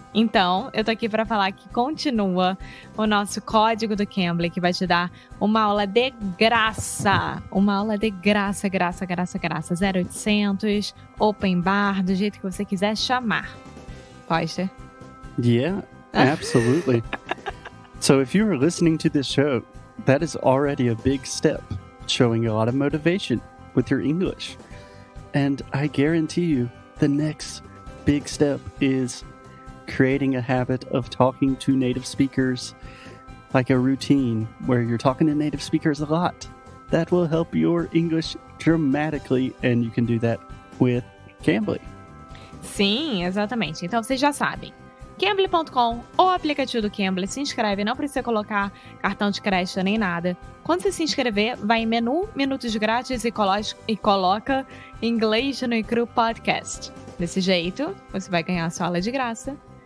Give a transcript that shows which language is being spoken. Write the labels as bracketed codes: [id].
[pt] Então, eu tô aqui para falar que continua o nosso código do Cambly, que vai te dar uma aula de graça. Uma aula de graça. 0800, open bar, do jeito que você quiser chamar. Foster? [en] Yeah, absolutely. So if you are listening to this show, that is already a big step, showing a lot of motivation with your English. And I guarantee you, the next big step is creating a habit of talking to native speakers, like a routine where you're talking to native speakers a lot. That will help your English dramatically, and you can do that with Cambly. [pt] Sim, exatamente. Então vocês já sabem. Cambly.com ou aplicativo do Cambly, se inscreve, não precisa colocar cartão de crédito nem nada. Quando você se inscrever, vai em menu, minutos grátis e coloca Inglês no Cru Podcast. Desse jeito, você vai ganhar a sua aula de graça.